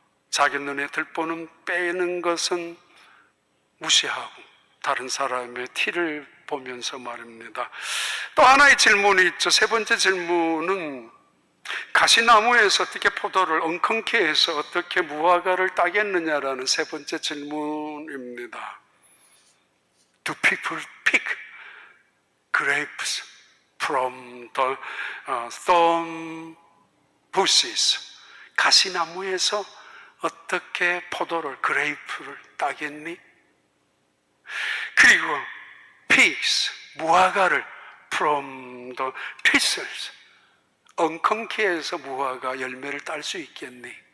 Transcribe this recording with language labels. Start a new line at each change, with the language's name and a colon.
Korean: 자기 눈에 들보는 빼는 것은 무시하고 다른 사람의 티를 보면서 말입니다. 또 하나의 질문이 있죠. 세 번째 질문은 가시나무에서 어떻게 포도를, 엉겅퀴 해서 어떻게 무화과를 따겠느냐라는 세 번째 질문입니다.
English: Do people pick grapes from the thorn bushes?
Korean: 가시나무에서 어떻게 포도를, 그레이프를 따겠니? 그리고 pigs, 무화과를
English: from the thistles,
Korean: 엉겅퀴에서 무화과 열매를 딸 수 있겠니?